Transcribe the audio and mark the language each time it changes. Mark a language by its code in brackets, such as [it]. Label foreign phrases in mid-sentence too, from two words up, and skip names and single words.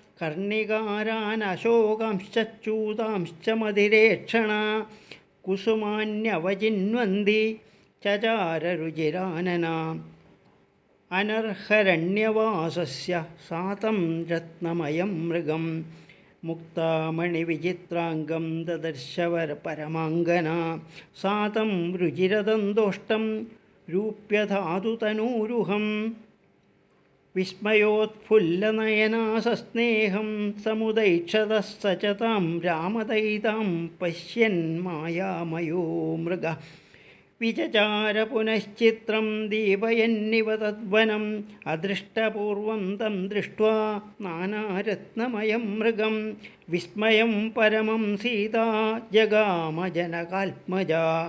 [sa] കർണികാരാനശോകാംശ്ചൂതാംശ്ച മതിരേക്ഷണ കുസുമാന്യവജിന്വന്തി ചചാരരുചിരാനനാ അനർഹരണ്യവാസസ്യ സാതം രത്നമയം മൃഗം മുക്താമണിവിചിത്രാംഗം ദദർശവര പരമാംഗന സാതം രുചിരദന്തോഷ്ടം രൂപ്യധാതുതനൂരുഹം വിസ്മയോത്ഫുല്ലനയനാ സസ്നേഹം സമുദൈക്ഷതഃ स च तां രാമദൈതാം പശ്യൻ മായാമയോ മൃഗ വിചചാര പുനശ്ചിത്രം ദീപയന്നിവ തദ്വനം അദൃഷ്ടപൂർവം തം ദൃഷ്ട്വാ നാനാരത്നമയം മൃഗം വിസ്മയം പരമം സീതാ ജഗാമ ജനകാത്മജാ.